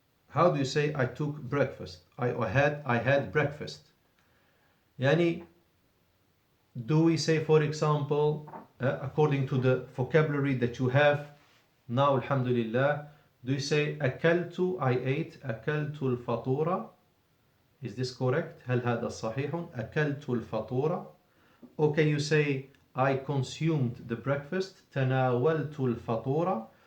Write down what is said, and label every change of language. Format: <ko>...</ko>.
<en>How do you say I took breakfast? I had breakfast. Yani, do we say, for example, according to the vocabulary that you have now, alhamdulillah, do you say أكلت, I ate,</en> <ar>أكلت الفطورة?</ar> <en>Is this correct?</en> <ar>هل هذا صحيح؟ أكلت الفطورة.</ar> <en>Or can you say I consumed the breakfast,</en> <ar>تناولت الفطورة?</ar>